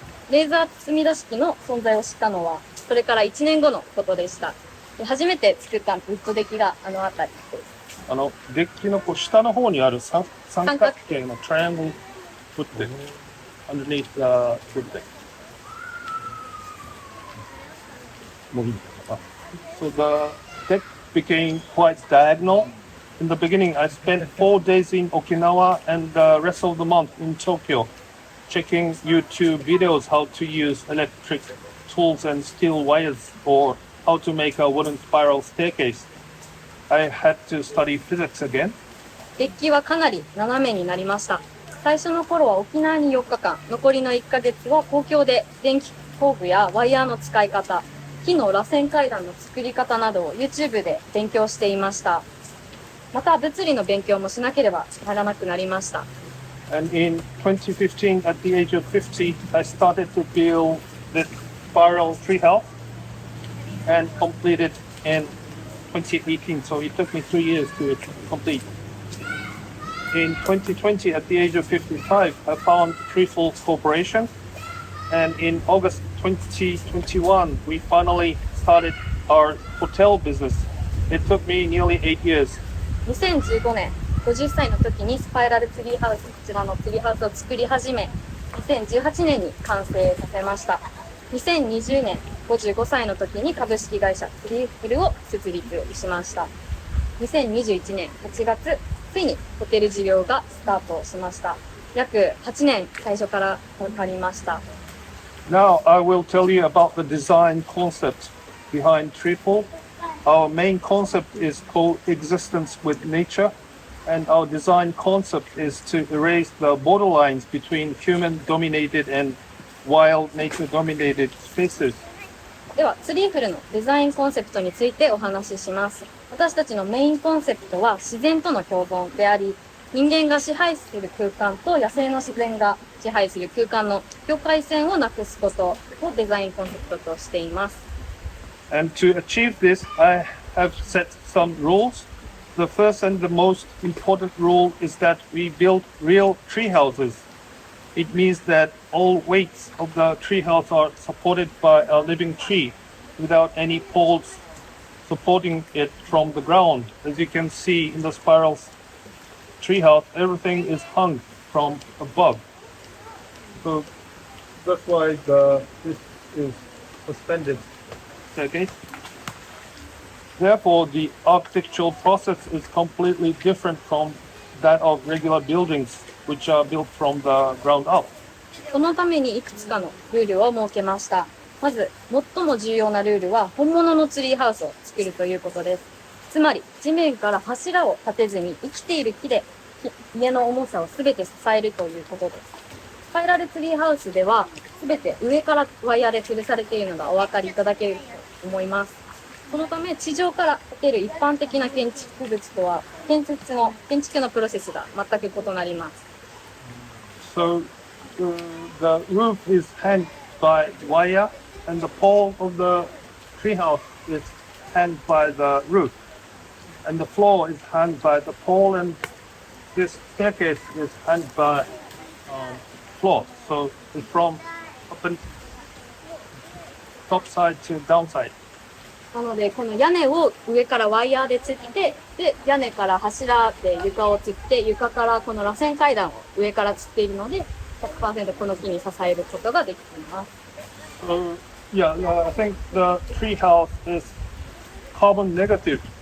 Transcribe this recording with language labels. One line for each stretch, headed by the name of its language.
Japanese: レーザー積み出し機の存在を知ったのはそれから1年後のことでした。初めて作ったウッドデッキがあの辺りです。デッキの下の方にある三角形のトライアングルウッドデッキ
English: underneath the wood deck. So the deck became quite diagonal. In the beginning, I spent 4 days in Okinawa and the rest of the month in Tokyo, checking YouTube videos how to use electric tools and steel wires or how to make a wooden spiral staircase. I had to study physics again.
Japanese: デッキはかなり斜めになりました。最初の頃は沖縄に4日間、残りの1ヶ月は東京で電気工具やワイヤーの使い方、木の螺旋階段の作り方などを YouTube で勉強していました。また物理の勉強もしなければならなくなりました。
English: And in 2015, at the age of 50, I started to build the spiral treehouse and completed in 2018. So it took me 3 years to complete. In 2020, at the age of 55, I found Treeful Corporation. And in August 2021, we finally started our hotel business. It took me nearly 8 years.
Japanese: 2015年、50歳の時にスパイラルツリーハウス、こちらのツリーハウスを作り始め、2018年に完成させました。 2020年、55歳の時に株式会社ツリーフルを設立しました。 2021年8月、ついにホテル事業がスタートしました。約8年最初からかかりました。
English: Now I will tell you about the design concept behind Treeful. Our main concept is coexistence with nature, and our design concept is to erase the borderlines between human-dominated and wild nature-dominated spaces.
Japanese: では、ツリーフルのデザインコンセプトについてお話しします。私たちのメインコンセプトは自然との共存であり、人間が支配する空間と野生の自然が支配する空間の境界線をなくすことをデザインコンセプトとしています。
English: And to achieve this, I have set some rules. The first and the most important rule is that we build real tree houses. It means that all weights of the tree house are supported by a living tree without any poles supporting it from the ground. As you can see in the spiral tree house, everything is hung from above. So that's why this is suspended. Okay. Therefore, the architectural process is completely different from that of regular buildings, which are built from the ground up.
Japanese: そのためにいくつかのルールを設けました。まず、最も重要なルールは本物のツリーハウスを作るということです。つまり、地面から柱を立てずに生きている木で家の重さをすべて支えるということです。スパイラルツリーハウスでは、すべて上からワイヤーで吊るされているのがお分かりいただけると思います。そのため、地上から建てる一般的な建築物とは、建築のプロセスが全く異なります。
English: So the roof is hanged by wire, and the pole of the treehouse is hanged by the roof, and the floor is hung by the pole, and this staircase is hung by floor. So it's from top side to down side.
Japanese: なので、この屋根を上からワイヤーで吊って、で、屋根から柱で床を吊って、床からこの螺旋階段を上から吊っているので、100% この木に支えることができています。
English: So yeah, I think the tree house is carbon negative.